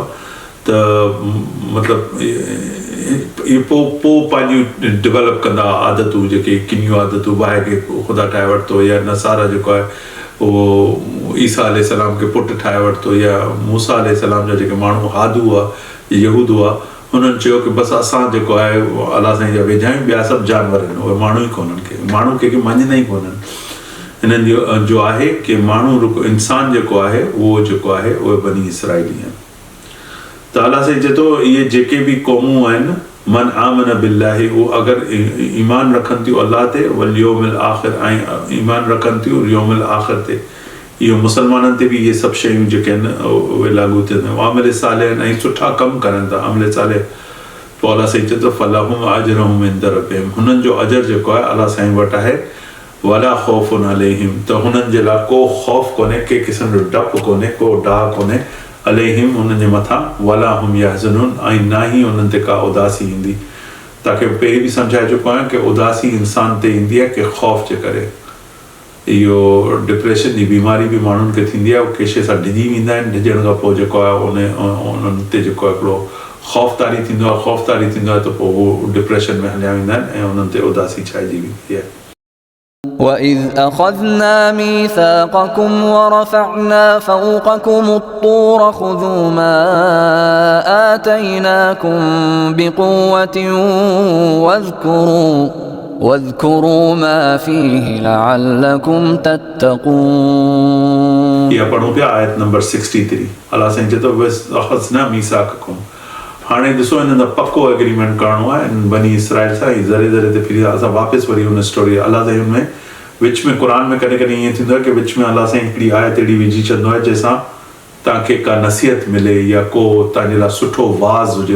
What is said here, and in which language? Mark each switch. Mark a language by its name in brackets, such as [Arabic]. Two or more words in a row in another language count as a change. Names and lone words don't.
[Sindhi] त मतिलबु इहे पोइ पंहिंजियूं डेवलप कंदा आदतूं, जेके किनियूं आदतूं बाहि खे ख़ुदा ठाहे वरितो, या नसारा जेको आहे उहो ईसा अलैहिस्सलाम खे पुटु ठाहे वरितो, या मूसा अलैहिस्सलाम जा जेके माण्हू हादू हुआ यहूद हुआ हुननि चयो कि बसि असां जेको आहे अलाह साईं जा वेझा आहियूं, ॿिया सभु जानवर आहिनि, उहे माण्हू ई कोन्हनि खे, माण्हू कंहिंखे मञंदा ई कोन्हनि। हिननि जो आहे कि माण्हू इंसान जेको आहे उहो जेको आहे उहे बनी इसराइली आहिनि। त अलाह साईं चए थो इहे जेके बि क़ौमूं आहिनि [Arabic] من آمن بالله, [Sindhi] उहो अगरि ईमान रखनि थियूं अलाह ते [Arabic] واليوم الآخر [Sindhi] ऐं ईमान रखनि थियूं [Arabic] اليوم الآخر [Sindhi] ते, इहो मुस्लमाननि ते बि इहे सभु शयूं जेके आहिनि उहे लागू थियनि। अमल सालिह ऐं सुठा कमु करनि था अमल सालिह, पोइ अलाह साईं चए थो [Arabic] فلهم أجرهم عند ربهم, [Sindhi] हुननि जो अजर जेको आहे अलाह साईं वटि आहे। [Arabic] ولا خوف عليهم, [Sindhi] त हुननि जे लाइ को ख़ौफ़ कोन्हे, के क़िस्म जो डपु कोन्हे, को डाह कोन्हे। [Arabic] अलैहिम [Sindhi] हुननि जे मथां [Arabic] ولا هم يحزنون, [Sindhi] ऐं ना ई हुननि ते का उदासी ईंदी। तव्हांखे पहिरीं बि सम्झाए चुको आहियां कि उदासी इंसान ते ईंदी आहे कि ख़ौफ़ जे करे। इहो डिप्रेशन जी बीमारी बि माण्हुनि खे थींदी आहे, उहे कंहिं शइ सां डिॼी वेंदा आहिनि, डिॼण खां पोइ जेको आहे उन्हनि ते जेको आहे हिकिड़ो ख़ौफ़दारी थींदो आहे, त पोइ उहो डिप्रेशन में हलिया वेंदा आहिनि ऐं उन्हनि ते उदासी छाइजी वेंदी आहे। [Arabic] وَإِذْ أَخَذْنَا مِيثَاقَكُمْ وَرَفَعْنَا فَوْقَكُمُ الطُّورَ خُذُوا مَا آتَيْنَاكُمْ بِقُوَّةٍ وَاذْكُرُوا مَا فِيهِ لَعَلَّكُمْ تَتَّقُونَ। [Sindhi] यह पढ़ूं पिया आयत नंबर 63। अल्लाह साईं चए थो [Arabic] وإذ أخذنا ميثاقكم, [Sindhi] हाणे ॾिसो हिन पक्को एग्रीमेंट करिणो आहे इन बनी इसराइल सां, ऐं ज़रे ज़रे ते फिरी असां वापसि वरी हुन स्टोरी अलाह साईं हुन में विच में क़ुर में कॾहिं कॾहिं ईअं थींदो आहे कि विच में अलाह साईं हिकिड़ी आयत अहिड़ी विझी छॾींदो आहे जंहिंसां तव्हांखे का नसीहत मिले या को तव्हांजे लाइ सुठो वाज़ हुजे।